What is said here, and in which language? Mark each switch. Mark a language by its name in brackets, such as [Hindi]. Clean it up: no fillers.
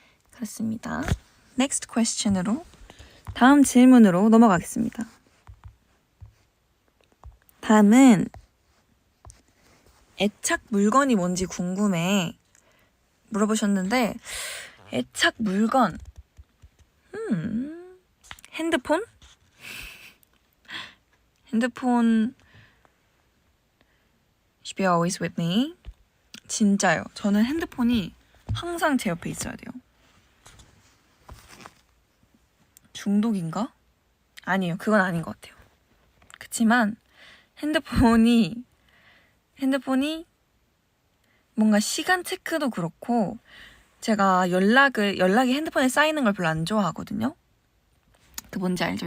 [Korean] 그렇습니다. Next question 으로 다음 질문으로 넘어가겠습니다. 다음은 애착 물건이 뭔지 궁금해 물어보셨는데 애착 물건 핸드폰? [English] 핸드폰 should be always with me. [Korean] 진짜요. 저는 핸드폰이 항상 제 옆에 있어야 돼요. 중독인가? 아니에요. 그건 아닌 것 같아요. 그치만 핸드폰이 뭔가 시간 체크도 그렇고 제가 연락이 핸드폰에 쌓이는 걸 별로 안 좋아하거든요. 그 뭔지 알죠?